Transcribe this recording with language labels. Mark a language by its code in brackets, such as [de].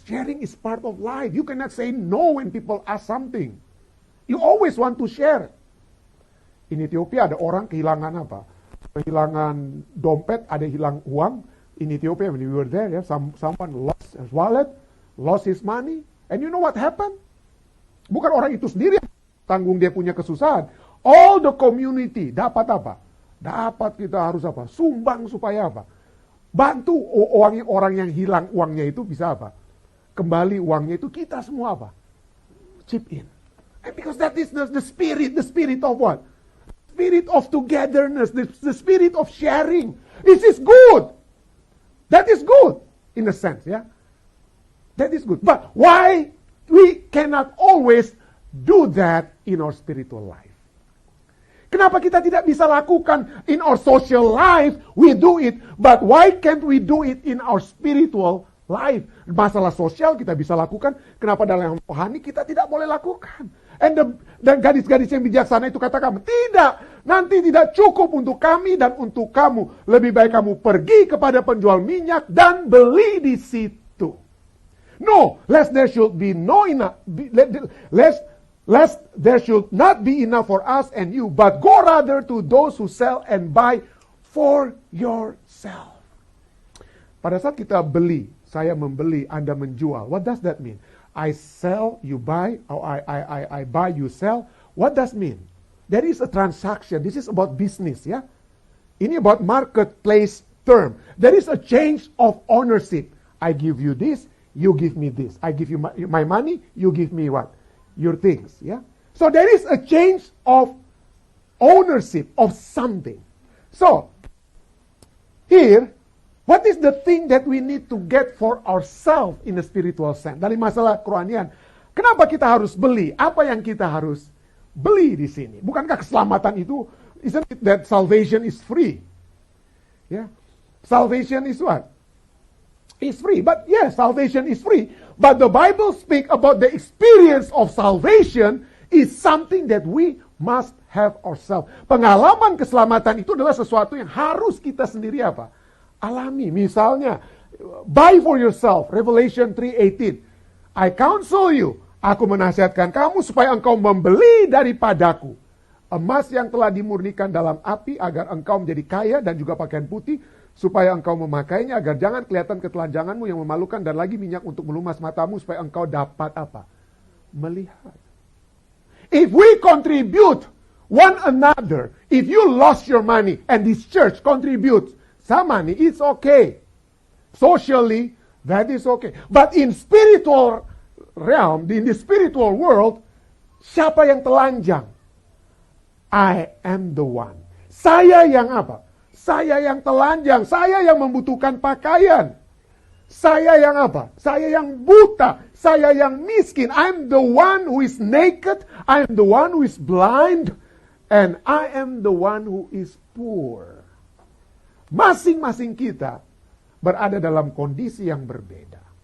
[en] Sharing is part of life. You cannot say no when people ask something. You always want to share. In Ethiopia [id] ada orang kehilangan apa? Kehilangan dompet, ada hilang uang. [en] In Ethiopia when we were there, someone lost his wallet, lost his money. And you know what happened? [id] Bukan orang itu sendiri yang tanggung dia punya kesusahan. [en] All the community [id] dapat apa? Dapat kita harus apa? Sumbang supaya apa? Bantu orang yang hilang uangnya itu bisa apa? Kembali uangnya itu kita semua apa? [en] Chip in. And because that is the spirit of what? Spirit of togetherness, the spirit of sharing. This is good. That is good in a sense, ya. That is good. But why we cannot always do that in our spiritual life? [id] Kenapa kita tidak bisa lakukan [en] in our social life? We do it, but why can't we do it in our spiritual life? [id] Masalah sosial kita bisa lakukan, kenapa dalam rohani kita tidak boleh lakukan? Dan gadis-gadis yang bijaksana itu katakan, tidak, nanti tidak cukup untuk kami dan untuk kamu. Lebih baik kamu pergi kepada penjual minyak dan beli di situ. [en] No, lest there should be no enough, lest there should not be enough for us and you, but go rather to those who sell and buy for yourself. [id] Pada saat kita beli, saya membeli, Anda menjual. [en] What does that mean? I sell, you buy, or I buy, you sell. What does mean? There is a transaction. This is about business, ya. Ini about marketplace term. There is a change of ownership. I give you this, you give me this. I give you my money, you give me what? Your things, yeah? So there is a change of ownership of something. So, here, what is the thing that we need to get for ourselves in a spiritual sense? [id] Dari masalah kerohanian, kenapa kita harus beli? Apa yang kita harus beli di sini? Bukankah keselamatan itu, [en] isn't it that salvation is free? Yeah? Salvation is what? Is free. But yes, salvation is free. But the Bible speaks about the experience of salvation is something that we must have ourselves. [id] Pengalaman keselamatan itu adalah sesuatu yang harus kita sendiri apa? Alami. [en] Misalnya, buy for yourself. Revelation 3:18. I counsel you. [id] Aku menasihatkan kamu supaya engkau membeli daripadaku emas yang telah dimurnikan dalam api agar engkau menjadi kaya dan juga pakaian putih supaya engkau memakainya agar jangan kelihatan ketelanjanganmu yang memalukan dan lagi minyak untuk melumas matamu supaya engkau dapat apa? Melihat. [en] If we contribute one another, if you lost your money and this church contributes some money, it's okay. Socially, that is okay. But in spiritual realm, in the spiritual world, [id] siapa yang telanjang? [en] I am the one. [id] Saya yang apa? Saya yang telanjang, saya yang membutuhkan pakaian. Saya yang apa? Saya yang buta, saya yang miskin. [en] I'm the one who is naked, I'm the one who is blind. and I am the one who is poor. [id] Masing-masing kita berada dalam kondisi yang berbeda.